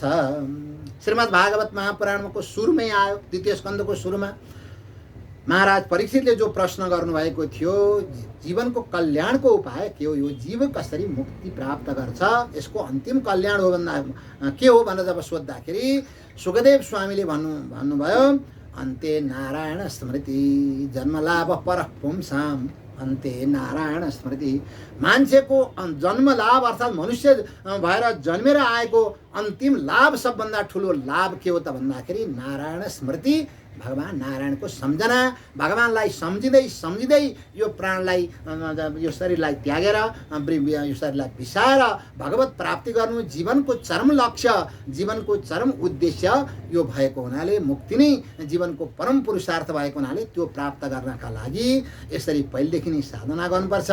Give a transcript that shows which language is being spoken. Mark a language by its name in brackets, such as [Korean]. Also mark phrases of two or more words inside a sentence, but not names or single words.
[Nepali] श्रीमद् भागवत महापुराणको सुरुमै आयो, द्वितीय स्कन्धको सुरुमा महाराज परीक्षितले जो प्रश्न गर्नुभएको थियो, जीवनको कल्याणको उपाय के हो, यो जीव कसरी मुक्ति प्राप्त गर्छ, यसको अन्तिम कल्याण हो भन्दा के हो भनेर जब सोद्धाखेरि सुखदेव स्वामीले भन्नुभयो, [Sanskrit] अन्ते नारायण स्मृति जन्मलाभ परः पुंसाम, अन्ते नारायण स्मृति। [Nepali] मान्छेको जन्मलाभ अर्थात् मनुष्य भएर जन्मेर आएको अन्तिम लाभ, सबभन्दा ठुलो लाभ के हो त भन्दाखेरि नारायण स्मृति, भगवान् नारायणको सम्झना। भगवान्लाई सम्झिँदै सम्झिँदै यो प्राणलाई, यो शरीरलाई त्यागेर, यो शरीरलाई बिसाएर भगवत प्राप्ति गर्नु जीवनको चरम लक्ष्य, जीवनको चरम उद्देश्य यो भएको हुनाले, मुक्ति नै जीवनको परम पुरुषार्थ भएको हुनाले त्यो प्राप्त गर्नका लागि यसरी पहिलेदेखि नै साधना गर्नुपर्छ।